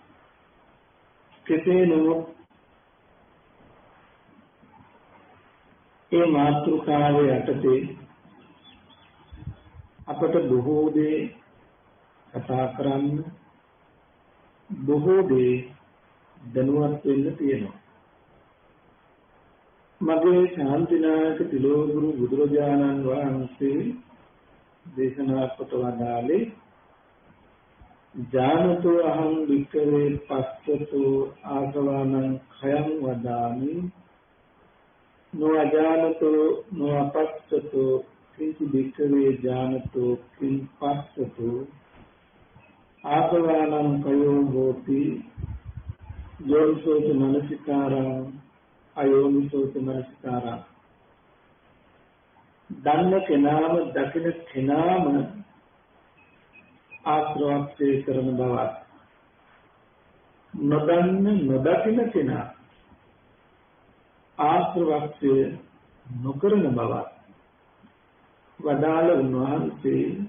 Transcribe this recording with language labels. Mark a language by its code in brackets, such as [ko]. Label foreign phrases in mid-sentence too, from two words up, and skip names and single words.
[si] කෙසේ නමුත් ඒ මාතෘකාවේ යටතේ අපට බොහෝ දේ කතා කරන්න, බොහෝ දේ දැනුවත් වෙන්න තියෙනවා. මගේ ශාන්තිනායක තිලෝගුරු බුදුරජාණන් වහන්සේ දේශනා කොට වදාළේ [pi] ජානතෝ අහං වික්ඛවේ පස්සතෝ ආසවානං khයං වදාමි නොඅජානතෝ නොඅපස්සතෝ කිංචි වික්ඛවේ ජානතෝ කිං පස්සතෝ ආසවානං khයෝ හෝති යෝනිසෝච මනසිකාරං අයෝනිසෝච මනසිකාරං. [si] දන්න කෙනාම දකින කෙනාම ආශ්‍රවක්ෂය කරන බවත්, නොදන්න නොදකින කෙනා ආශ්‍රවක්ෂය නොකරන බවත් වදාළ උන්වහන්සේ